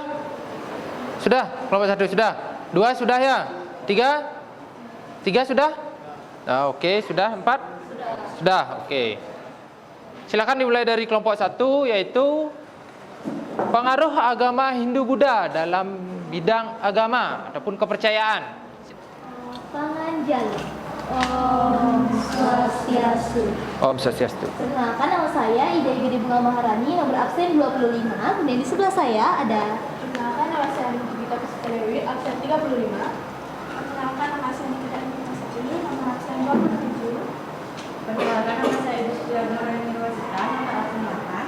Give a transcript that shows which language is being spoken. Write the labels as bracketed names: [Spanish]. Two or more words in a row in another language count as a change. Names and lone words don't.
[Indonesian] Sudah? Kelompok 1 sudah? 2 sudah ya? 3 sudah? Nah, oke, sudah. 4? Sudah, oke. Silakan dimulai dari kelompok 1, yaitu pengaruh agama Hindu-Buddha dalam bidang agama ataupun kepercayaan. Panganjal. Om Swastiastu. Om Swastiastu. Perkenalkan, nama saya Ida Gede Bunga Maharani, nomor absen 25. Kemudian di sebelah saya ada. Perkenalkan, nama saya Gita Puspadewi, absen 35. Perkenalkan, nama saya Nikita Nikita, nomor absen 27. Perkenalkan, nama saya Ibu Sudiarno Universitas, nomor absen 8.